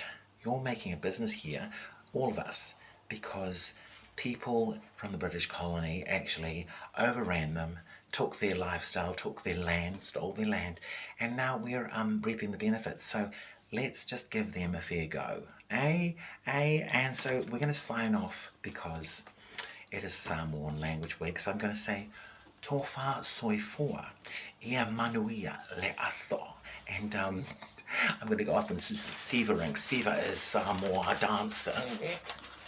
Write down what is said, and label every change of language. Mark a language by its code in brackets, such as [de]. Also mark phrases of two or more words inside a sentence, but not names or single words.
[en] You're making a business here, all of us, because people from the British colony actually overran them, took their lifestyle, took their land, stole their land, and now we're reaping the benefits. So let's just give them a fair go. And so we're going to sign off because it is Samoan language week. So I'm going to say [sm] tofa soifua, ia manuia le aso. [en] And I'm going to go off and do some Siva ring. Siva is Samoa dancing.